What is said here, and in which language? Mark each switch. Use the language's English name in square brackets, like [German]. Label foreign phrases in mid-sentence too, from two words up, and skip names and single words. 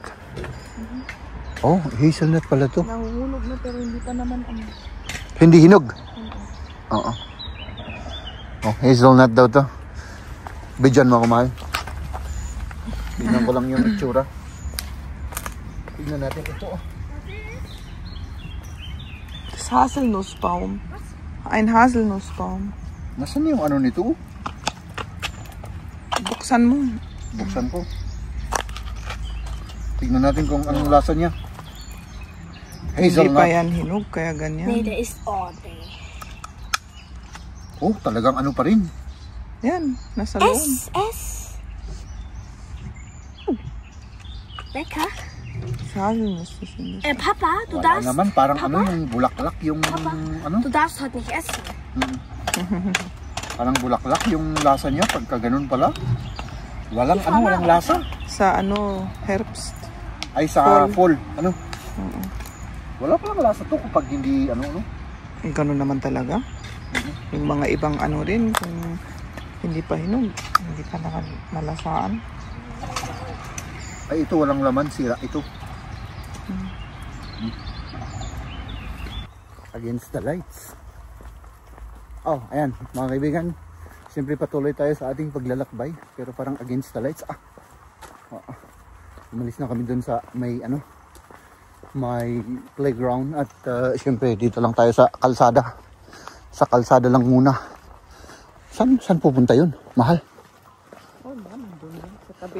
[Filipino] Oh, hazelnut pala to. Nahuhulog na pero hindi pa naman ano. Hindi hinog? Oo. Oh, hazelnut daw to. Bidyan mo ako, mahal. Tingnan ko lang yung itsura. Tingnan natin ito. Oh. [German] Das Haselnussbaum. Ein Haselnussbaum. [Filipino] Nasaan yung ano nito? Buksan mo. Buksan ko. Tingnan natin kung anong lasa niya. Hindi pa yan hinog, kaya ganyan. [German] Nee, der ist ordentlich. [Filipino] Oh, talagang ano pa rin. Yan, nasa loob. [German] Ess. Lecker. Haselnuss ist nicht. Papa, du [Filipino] Wala [German] darfst... [Filipino] naman, parang [German] Papa? [Filipino] ano yung bulaklak yung [German] Papa? [Filipino] ano. [German] Du darfst heute nicht essen. [Filipino] Parang bulaklak yung lasa niya pagka ganun pala. Walang ano, walang lasa. Sa ano, herbst. Ay sa fall. Ano? Oo. Wala palang lasa to kapag hindi ano. Ganun naman talaga. Yung mga ibang ano rin, kung hindi pa hinog, hindi pa nalasaan. Ay ito walang laman, sira ito. [English] Against the lights. [Filipino] Oh, ayan mga kaibigan. Siyempre patuloy tayo sa ating paglalakbay. Pero parang [English] against the lights. [Filipino] Umalis na kami dun sa may playground. At siyempre dito lang tayo sa kalsada. Sa kalsada lang muna. Saan pupunta yun? Mahal? Oh, nandun lang sa tabi.